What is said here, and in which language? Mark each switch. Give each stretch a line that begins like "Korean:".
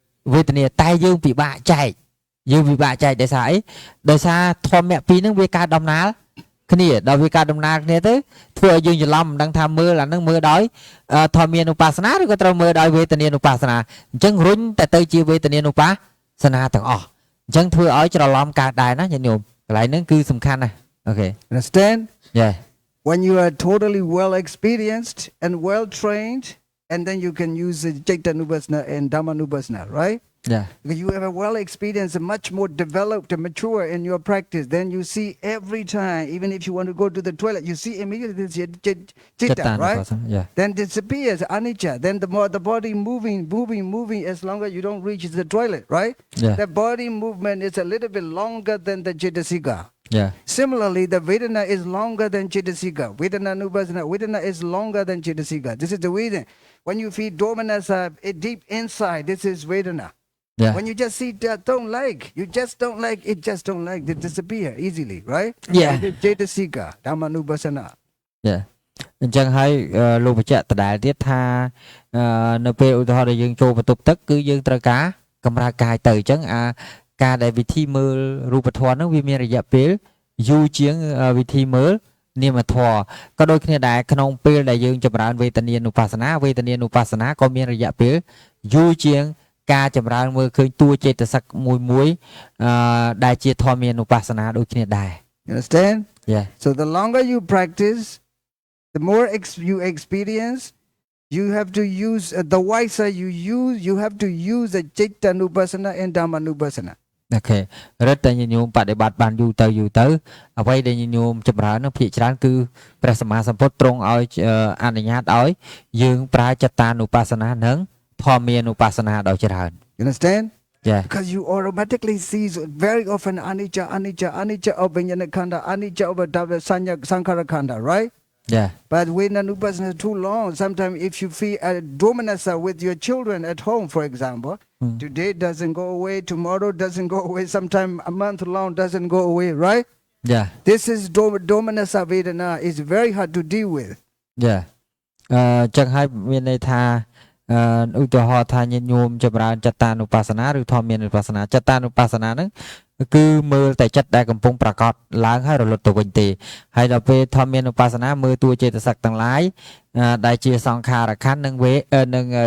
English: เวทนีตายยังปีบะใจยังปีบะใจได้สายได้ซาทอมแม่ปีนั่งเวกาดำนาขณีดาววิการดำนาเนี่ยtớiทั่วยืนจะล้ำดังทำมือlàนั่งมือด้อยทอมีนุปัสสนาหรือก็ตรมือด้อยเวทนีนุปัสสนาจังรุ่นแต่เตยจีเวทนีนุปัสสนาต่างออกจังทั่วอ้อยจะล้อมการได้นะอย่างโยมหลายนั่นคือสำคัญนะโอเค Understand? Yeah. When you are totally well experienced and well trained, and then you can use the Chaitanya Nupassana and Dhamma Nupassana, right? Yeah. Because you have a well experienced and much more developed and mature in your practice. Then you see every time, even if you want to go to the toilet, you see immediately this Chitta, right? Yeah. Then disappears anicca. Then the more the body moving as long as you don't reach the toilet, right? Yeah. The body movement is a little bit longer than the Chetasika. Yeah. Similarly, the Vedana is longer than Chetasika. Vedana Nupassana, Vedana is longer than Chetasika. This is the reason. When you feel domanasa deep inside, this is Vedana. Yeah. When you just see that don't like, you just don't like, it just don't like, they disappear easily, right? Yeah. Chetasika, Dhamma Nupassana. Yeah.
Khmer: អញ្ចឹងហើយលោកបញ្ជាក់ដដែលទៀតថានៅពេលឧទាហរណ៍ដែលយើងចូលបន្ទប់ទឹកគឺយើងត្រូវការកម្រើកកាយទៅអញ្ចឹងការដែលវិធីមើលរូបធម៌ហ្នឹងវាមានរយៈពេលយូរជាងវិធីមើលនាមធម៌ក៏ដូចគ្នាដែរក្នុងពេលដែលយើងចម្រើនវេទនានុបស្សនាក៏មានរយៈពេលយូរជាងការចម្រើនមើលឃើញតួចេតសិកមួយដែលជាធម្មានុបស្សនាដូចគ្នាដែរ
English: You understand? Yeah. So the longer you practice, the more you experience, you have to use, the wiser you have to use the Chitta Nupassana and Dhamma Nupassana.
Khmer: អូខេរឹតតែញញោមបដិបត្តិបានយូរទៅអ្វីដែលញញោមចម្រើននឹងភាគច្រើនគឺព្រះសម្មាសម្ពុទ្ធទ្រង់ឲ្យអនុញ្ញាតឲ្យយើងប្រើចិត្តតានុបស្សនានិងធម្មានុបស្សនាដោយច្រើន
English: You understand? Yeah. Because you automatically see very often anicca of Vijnana Khanda, anicca of Sankhara Khanda, right? Yeah. But when Nupassana is too long, sometimes if you feel a domanasa with your children at home, for example, today doesn't go away, tomorrow doesn't go away, sometime a month long doesn't go away, right? Yeah. This is domanassa vedana. It's very hard to deal with. Yeah.
Khmer: ចឹងហើយមានន័យថាឧទាហរណ៍ថាញាតិញោមចម្រើនចត្តានុបស្សនាឬធម្មមានុបស្សនាចត្តានុបស្សនាហ្នឹងគឺមើលតែចិត្តដែលកំពុងប្រកបឡើងហើយរលត់ទៅវិញទេហើយដល់ពេលធម្មមានុបស្សនាមើលតួចេតសិកទាំងឡាយដែលជាសង្ខារខណ្ឌនិងនឹង